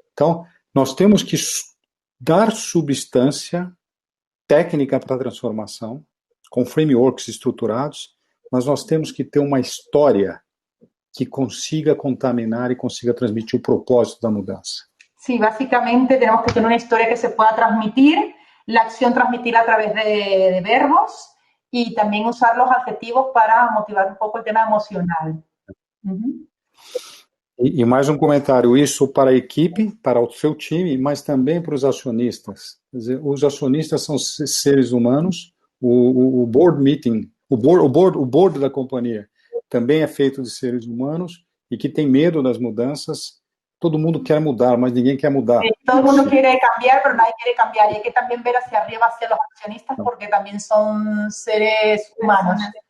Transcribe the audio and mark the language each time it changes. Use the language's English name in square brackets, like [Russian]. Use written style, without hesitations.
[Portuguese] Então, nós temos que dar substância técnica para a transformação, com frameworks estruturados, mas nós temos que ter uma história que consiga contaminar e consiga transmitir o propósito da mudança. [Spanish] Sí, básicamente tenemos que tener una historia que se pueda transmitir, la acción transmitirla a través de verbos y también usar los adjetivos para motivar un poco el tema emocional. [Portuguese] E mais um comentário, isso para a equipe, para o seu time, mas também para os acionistas. Quer dizer, os acionistas são seres humanos, o board meeting, o board da companhia também é feito de seres humanos e que tem medo das mudanças. Todo mundo quer mudar, mas ninguém quer mudar. [Spanish] Todo mundo quer cambiar, pero nadie quiere cambiar. Y hay que también ver hacia arriba, hacia los accionistas, porque también son seres humanos.